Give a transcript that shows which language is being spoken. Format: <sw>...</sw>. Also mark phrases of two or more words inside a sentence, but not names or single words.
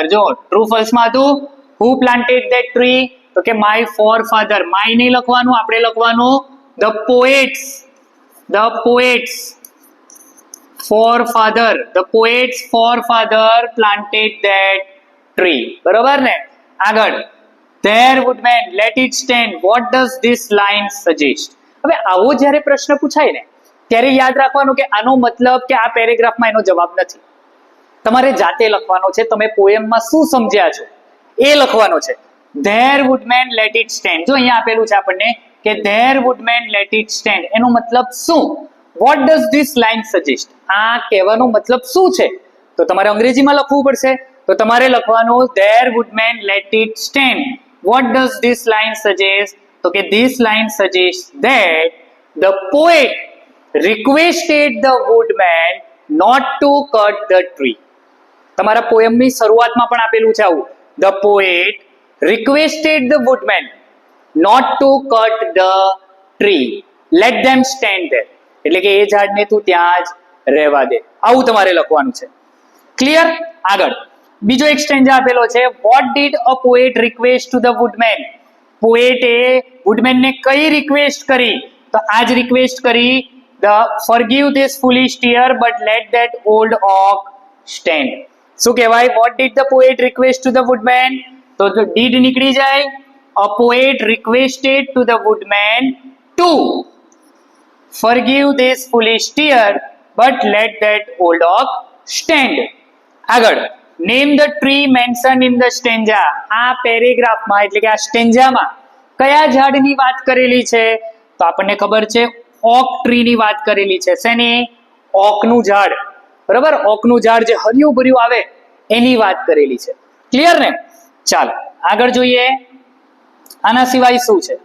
<en>જો true false</en> <gu>માં હતું</gu> <en>who planted that tree,</en> <gu>તો કે</gu> <en>my forefather. માય નહીં લખવાનું, આપણે લખવાનું the poets. the poets forefather. the poets forefather planted that tree.</en> <gu>બરોબર ને?</gu> <en>આગળ There woodman let it stand. What does this line suggest?</en> <gu>હવે આવો જ્યારે પ્રશ્ન પૂછાય ને ત્યારે યાદ રાખવાનું કે આનો મતલબ કે આ પેરેગ્રાફમાં એનો જવાબ નથી. તમારે જાતે લખવાનો છે. તમે પોએમમાં શું સમજ્યા છો એ લખવાનો છે.</gu> <en>There woodman let it stand.</en> <gu>જો અહીંયા આપેલું છે આપણને કે</gu> <en>There woodman let it stand,</en> <gu>એનો મતલબ શું?</gu> <en>What does this line suggest?</en> <gu>આ કહેવાનો મતલબ શું છે? તો તમારે અંગ્રેજીમાં લખવું પડશે. તો તમારે લખવાનું</gu> <en>There woodman let it stand. What does this line suggest?</en> <gu>તો કે</gu> <en>this line suggests that the poet requested the woodman not to cut the tree.</en> <gu>તમારા પોએમની શરૂઆતમાં પણ આપેલું છે આવું</gu> <en>the poet requested the woodman not to cut the tree. Let them stand there.</en> <gu>એટલે કે એ ઝાડને તું ત્યાં જ રહેવા દે. આવું તમારે લખવાનું છે. ક્લિયર? આગળ બીજો એક સ્ટેન્જા આપેલો છે.</gu> <en>What did a poet request to the woodman?</en> <gu>પોએટે વુડમેન ને કઈ રિક્વેસ્ટ કરી? તો આ જ રિક્વેસ્ટ કરી,</gu> <en>forgive this foolish tear but let that old oak stand.</en> <gu>શું કહેવાય?</gu> <en>What did the poet request to the woodman?</en> <gu>તો did નીકળી જાય.</gu> <en>A poet requested to the woodman to forgive this foolish tear but let that old oak stand. આગળ name the tree mentioned in the stanza.</en> <gu>આ પેરેગ્રાફમાં એટલે કે આ સ્ટેન્જામાં કયા ઝાડની વાત કરેલી છે? તો આપણને ખબર છે</gu> <en>oak treeની</en> <gu>વાત કરેલી છે. શેની? ઓકનું ઝાડ. બરાબર, ઓકનું ઝાડ જે હર્યું ભર્યું આવે એની વાત કરેલી છે. ક્લિયર ને? ચાલો આગળ જોઈએ. આના સિવાય શું છે?</gu>